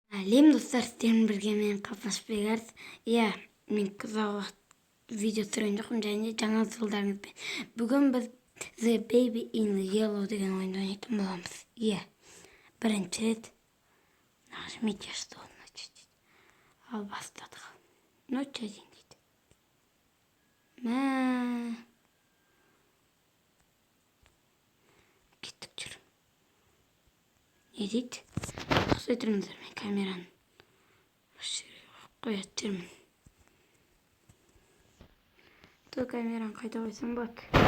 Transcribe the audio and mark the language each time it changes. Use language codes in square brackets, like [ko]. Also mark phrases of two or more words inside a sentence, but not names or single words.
[kk] Әлем достар, сіздермен бірге мен Қапас Бегарс. Мен ұзақ уақыт видео түсірген жоқпын, және жаңа жылдарыңызбен. Бүгін біз The Baby in Yellow деген ойынды ойнайтын боламыз. Бірінші рет [ru] нажмите, что начать. [kk] Ал бастадық. [ru] Ночь один [kk] дейді. Кеттік жүр. Не дейді? Ұқсай тұрыңыздар, мен камераны қоят жүрмін. Бұл камераны қайта қойсам болады.